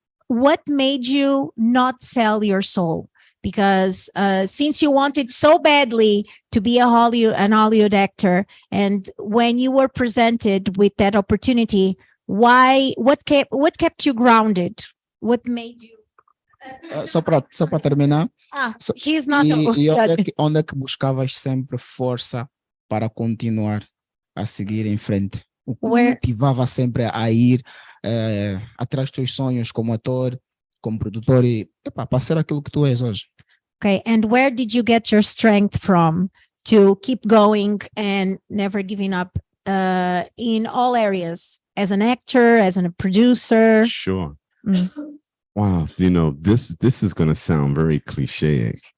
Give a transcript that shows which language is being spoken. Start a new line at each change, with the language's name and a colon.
English: What made you not sell your soul? Because since you wanted so badly to be an Hollywood actor, and when you were presented with that opportunity, what kept you grounded? What made you?
Portuguese: Só para terminar.
English: He's not.
Portuguese: E onde é que buscavas sempre força para continuar a seguir em frente? O que motivava sempre a ir atrás dos teus sonhos como ator, como produtor e para ser aquilo que tu és hoje?
English: Okay, and where did you get your strength from to keep going and never giving up in all areas, as an actor, as a producer? Sure. Wow, you know, this is going to sound very cliche.